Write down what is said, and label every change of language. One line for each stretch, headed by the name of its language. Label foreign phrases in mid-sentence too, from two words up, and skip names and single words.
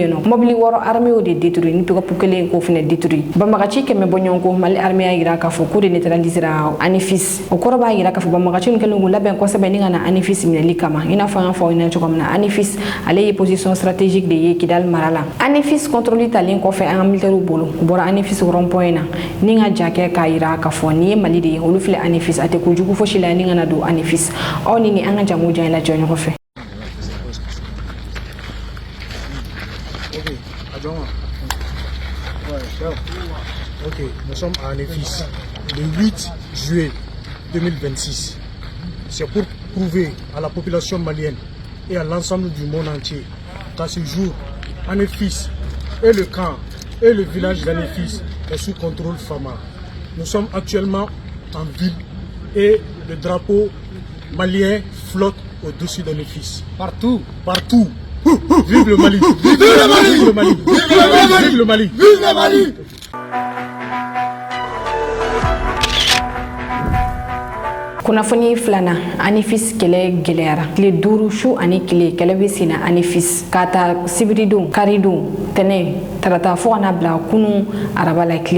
Bambara: yen nɔ mobili 6 armée o de détruit ni pick-up kelen k'o fana détruit banbagaci 100 bɔ ɲɔgɔn ko Mali armée y'a yira k'a fɔ k'u de neutralisera ani fils o kɔrɔ b'a yira k'a fɔ banbagaci ninnu kɛlen k'u labɛn kosɛbɛ ni ka na ani fils minɛli kama i n'a fɔ an y'a fɔ aw ɲɛna cogo min na ani fils ale ye
French: position stratégique
Bambara: de ye Kidal mara la ani fils contrôle talen kɔfɛ an ka militaires bolo u bɔra ani fils rond-point na ni ka jakɛ k'a yira k'a fɔ ni ye Mali de ye olu filɛ ani fils a tɛ ko jugu fosi la ni ka na don ani fils aw ni an ka jamu jan la jɔ ɲɔgɔn fɛ.
French: Ok, nous sommes à Anefis le 8 juillet 2026. C'est pour prouver à la population malienne et à l'ensemble du monde entier qu'à ce jour, Anefis et le camp et le village d'Anefis est sous contrôle FAMA. Nous sommes actuellement en ville et le drapeau malien flotte au-dessus d'Anefis. Partout, partout. Vive le Mali! Vive le Mali! Vive le Mali! Vive le Mali! Vive le Mali!
Bambara: kunnafoni filana ani fils kɛlɛ gɛlɛyara tile 5 su ani kile kɛlɛ bɛ senna ani fils ka ta sibiridon karidon tɛnɛ tarata fo kana bila kunu araba la tile